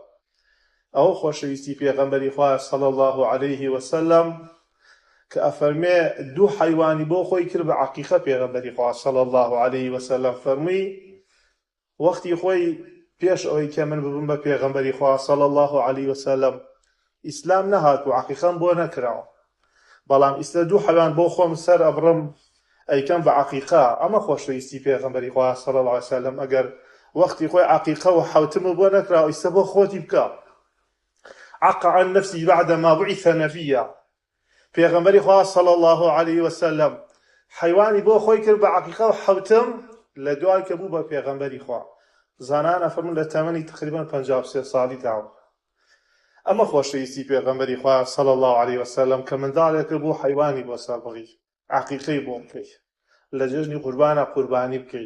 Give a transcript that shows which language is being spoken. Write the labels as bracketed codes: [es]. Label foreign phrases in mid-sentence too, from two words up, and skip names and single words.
[ckb] ئەو خۆشەویستی پێغەمبەری خوا [ar] صلی الله عليه وسلم [ckb] کە ئەفەرمێ دوو حەیوانی بۆ خۆی کرد بە عەقیقە پێغەمبەری خوا [ar] صلی الله عليه وسلم [ckb] فەرمووی وەختی خۆی پێش ئەوەی کە من ببم بە پێغەمبەری خوا [ar] صلی الله علیه وسلم [ckb] ئیسلام نەهات و عەقیقەم بۆ نەکراوە، بەڵام ئیستا دوو حەوان بۆ خۆم سەر ئەبڕم ئەیکەم بە عەقیقە. ئەمە خۆشەویستی پێغەمبەری خوا [ar] صلی الله علیه وسلم. [ckb] ئەگەر وەختی خۆی عەقیقە و حەوتم بۆ نەکراوە، ئیستا بۆ خۆتی بکە. [ar] عق عن نفسي بعدما بعث نبيا. [ckb] پێغەمبەری خوا [ar] صلی الله علیه وسلم [ckb] حیوانی بۆ خۆی کرد بە عەقیقە و حەوتم لە دوای کە بوو بە پێغەمبەری خوا. زانان ئەفەرمون لە تەمەنی تقریبا 53 ساڵی داوە. ئەمە خۆشەویستی پێغەمبەری خوا [ar] صلی الله علیه وسلم [ckb] کە منداڵێک بوو حیوانی بۆ سەربڕی، عەقیقەی بۆ بکەی، لە جەژنی قوربانە قوربانی بکەی.